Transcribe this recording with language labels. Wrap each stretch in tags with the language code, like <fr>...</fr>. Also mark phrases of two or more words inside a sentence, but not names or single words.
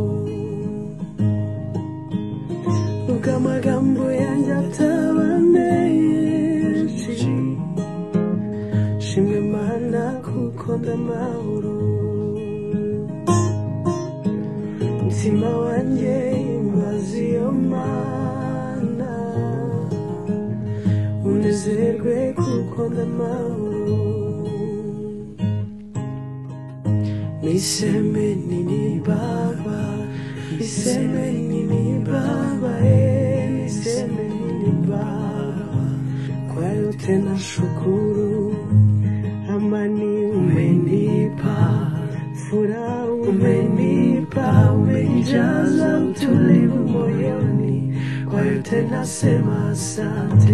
<rw>Nubwo amagambo yanjye ataba menshi, shimwe Mana kuko ndamahoro. Mutima wanjye himbaza iyo Mana, unezerwe kuko ndamahoro.</rw> <sw>Niseme nini Baba, niseme nini Baba, niseme nini Baba, kwa yote nashukuru. Amani umenipa, furaha umenipa, umenijaza utulivu moyoni, kwa yote nasema asante.</sw>